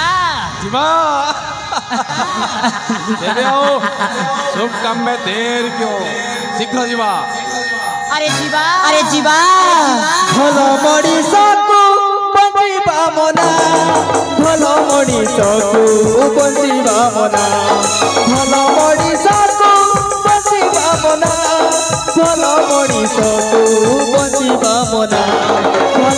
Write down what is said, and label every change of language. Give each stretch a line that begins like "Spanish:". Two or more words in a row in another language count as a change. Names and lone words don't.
Odia: ଯିବା ଏବେ ଆଉ
Hindi: शुभ काम में देर क्यों शीघ्र
Odia: ଯିବା ଆରେ ଯିବା ଭଲ ମଣିଷକୁ ବଞ୍ଚିବା ମନା ଭଲ ମଣିଷକୁ ବଞ୍ଚିବା ମନା ଭଲ ମଣିଷକୁ ବଞ୍ଚିବା ମନା ଭଲ ମଣିଷକୁ ବଞ୍ଚିବା ମନା ଭଲ